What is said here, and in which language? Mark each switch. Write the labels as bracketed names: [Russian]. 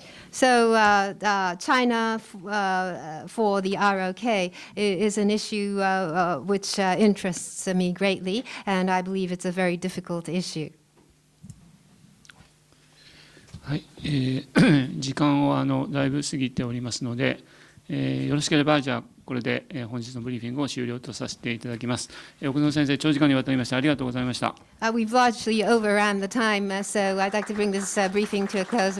[English] So China for the ROK is an issue which interests me greatly, and I believe it's a very difficult issue. [Japanese] はい、時間をだいぶ過ぎておりますので、よろしければじゃあこれで本日のブリーフィングを終了とさせていただきます。奥野先生、長時間にわたりましてありがとうございました。 [English] We've largely overran the time, so I'd like to bring this briefing to a close.